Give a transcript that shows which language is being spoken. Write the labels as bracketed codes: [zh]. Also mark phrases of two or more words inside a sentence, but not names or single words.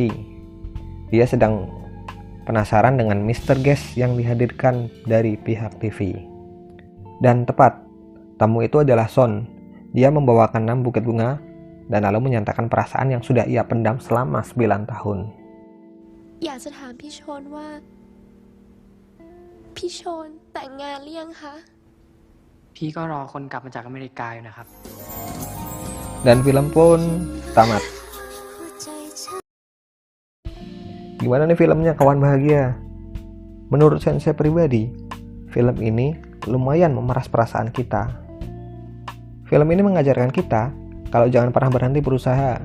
[id] Dia sedang penasaran dengan Mr. Guest yang dihadirkan dari pihak TV. Dan tepat, tamu itu adalah Son. Dia membawakan Nam buket bunga dan lalu menyatakan perasaan yang sudah ia pendam selama 9 tahun. [th] อยากจะถามพี่โชนว่าพี่โชนแต่งงานหรือยังคะ พี่ก็รอคนกลับมาจากอเมริกาอยู่นะครับ [id] Dan film pun tamat. Gimana nih filmnya, kawan bahagia? Menurut saya pribadi, film ini lumayan memeras perasaan kita. Film ini mengajarkan kita kalau jangan pernah berhenti berusaha.